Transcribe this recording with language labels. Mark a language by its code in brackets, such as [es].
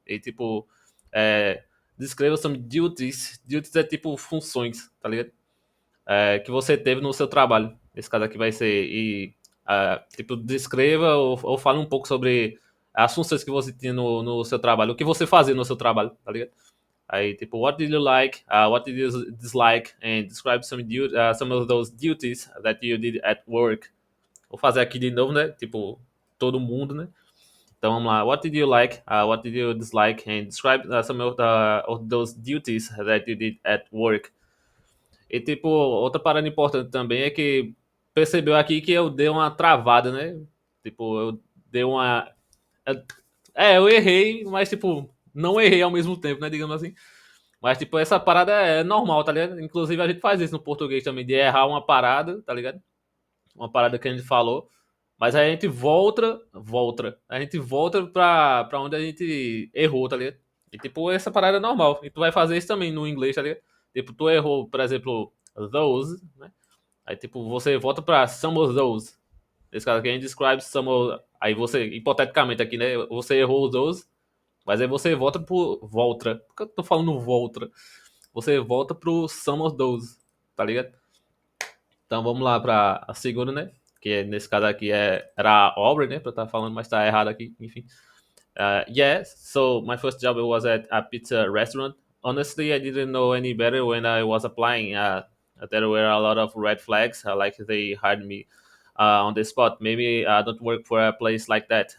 [pt] E, tipo, é, descreva [en] some duties. [pt] Duties é, tipo, funções, tá ligado? Que você teve no seu trabalho. Esse caso aqui vai ser. E, tipo, descreva ou fale um pouco sobre as funções que você tinha no seu trabalho. O que você fazia no seu trabalho, tá ligado? Aí, tipo, [en] what did you like? What did you dislike? And describe some of those duties that you did at work. [pt] Vou fazer aqui de novo, né? Tipo, todo mundo, né? Então vamos lá. [en] What did you like? What did you dislike? And describe some of those duties that you did at work. [pt] E tipo, outra parada importante também é que percebeu aqui que eu dei uma travada, né? Tipo, eu dei uma. Eu errei, mas tipo, não errei ao mesmo tempo, né? Digamos assim. Mas, tipo, essa parada é normal, tá ligado? Inclusive, a gente faz isso no português também, de errar uma parada, tá ligado? Uma parada que a gente falou. Mas aí a gente volta. A gente volta pra onde a gente errou, tá ligado? E, tipo, essa parada é normal. E tu vai fazer isso também no inglês, tá ligado? Tipo, tu errou, por exemplo, those, né? Aí, tipo, você volta pra [en] some of those. [pt] Esse cara aqui [en] describe some of, [pt] aí você, hipoteticamente aqui, né? Você errou os dois, mas aí você volta pro Voltra. Por que eu tô falando Voltra? Você volta pro some of those, tá ligado? Então vamos lá pra a segunda, né? Que nesse caso aqui era a Aubrey, né? Pra eu estar falando, mas tá errado aqui, enfim. [en] Yeah, so my first job was at a pizza restaurant. Honestly, I didn't know any better when I was applying. There were a lot of red flags, like they hired me on the spot. Maybe I don't work for a place like that.